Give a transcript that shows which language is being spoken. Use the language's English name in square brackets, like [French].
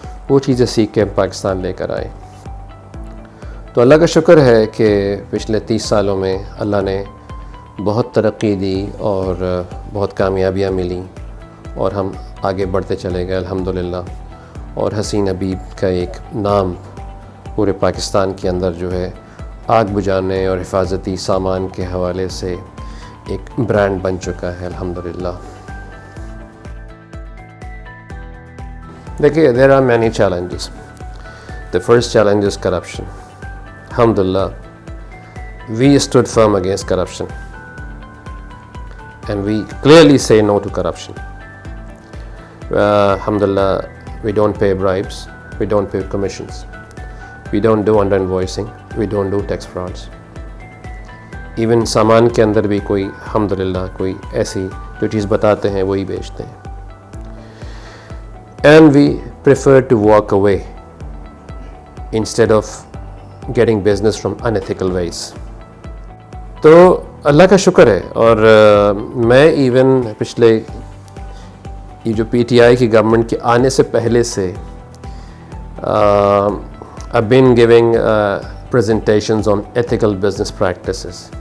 [Urdu] وہ چیزیں سیکھ کے ہم پاکستان لے کر آئے. تو اللہ کا شکر ہے کہ پچھلے 30 سالوں میں اللہ نے بہت ترقی دی اور بہت کامیابیاں ملیں، اور ہم آگے بڑھتے چلے گئے الحمدللہ. اور حسین حبیب کا ایک نام پورے پاکستان کے اندر جو ہے آگ بجھانے اور حفاظتی سامان کے حوالے سے ایک برانڈ بن چکا ہے الحمدللہ. دیکھیے [English] there are many challenges. The first challenge is corruption. Alhamdulillah, we stood firm against corruption and we clearly say no to corruption. Alhamdulillah, we don't pay bribes, we don't pay commissions, we don't do under invoicing, we don't do tax frauds. [Urdu] Even سامان کے اندر بھی کوئی الحمدللہ کوئی ایسی جو چیز بتاتے ہیں وہی بیچتے ہیں. [English] And we prefer to walk away instead of getting business from unethical ways. [Urdu] تو اللہ کا شکر ہے. اور میں ایون پچھلے یہ جو پی ٹی آئی کی گورنمنٹ کے آنے سے پہلے سے [English] I've been giving presentations on ethical business practices.